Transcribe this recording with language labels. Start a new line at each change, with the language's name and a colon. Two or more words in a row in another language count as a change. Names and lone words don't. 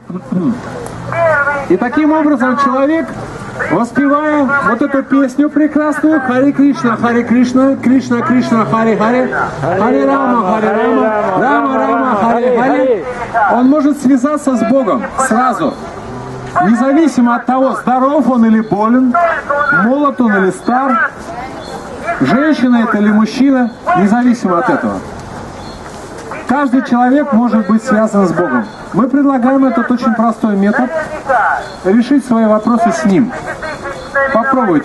Russian: И таким образом человек, воспевая вот эту песню прекрасную,
Sanskrit: हरे कृष्ण कृष्ण कृष्ण हरे हरे हरे राम राम राम हरे हरे,
Russian: он может связаться с Богом сразу, независимо от того, здоров он или болен, молод он или стар, женщина это или мужчина, независимо от этого. Каждый человек может быть связан с Богом. Мы предлагаем этот очень простой метод решить свои вопросы с Ним. Попробуйте.